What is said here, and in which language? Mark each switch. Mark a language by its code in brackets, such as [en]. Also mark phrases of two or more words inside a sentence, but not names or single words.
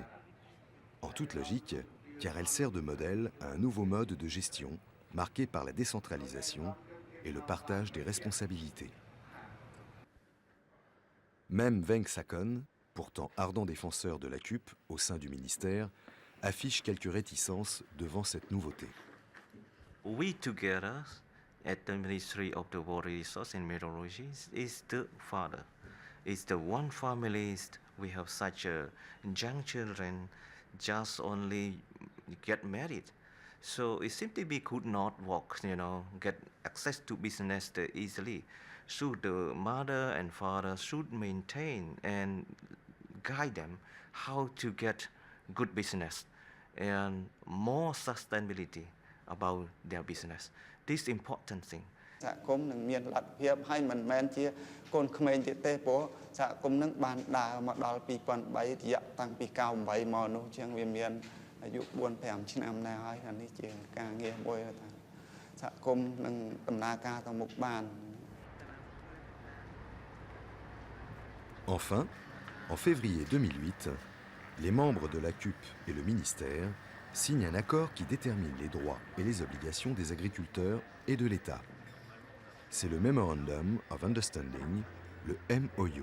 [fr] En toute logique, car elle sert de modèle à un nouveau mode de gestion marqué par la décentralisation et le partage des responsabilités. Même Veng Sakon, pourtant ardent défenseur de la CUP au sein du ministère, affiche quelques réticences devant cette nouveauté. [en] We together at the Ministry of the Water Resources and Meteorology is the father. It's the one family we have such young children just only get married. So it simply we could not walk, get access to business easily. So the mother and father should maintain and guide them how to get good business and more sustainability about their business. This is important thing. [km] សហគមន៍នឹងមានលទ្ធភាពហើយមិនមែនជាកូនក្មេងទៀតទេព្រោះសហគមន៍នឹងបានដើរមកដល់2003រយៈតាំងពី98មកនោះជាងវាមានអាយុ 4-5 ឆ្នាំដែរហើយអានេះជាការងារមួយថាសហគមន៍នឹងដំណើរការទៅមុខបាន [fr] Enfin, en février 2008, les membres de la CUP et le ministère signent un accord qui détermine les droits et les obligations des agriculteurs et de l'État. C'est le [en] Memorandum of Understanding, [fr] le MOU.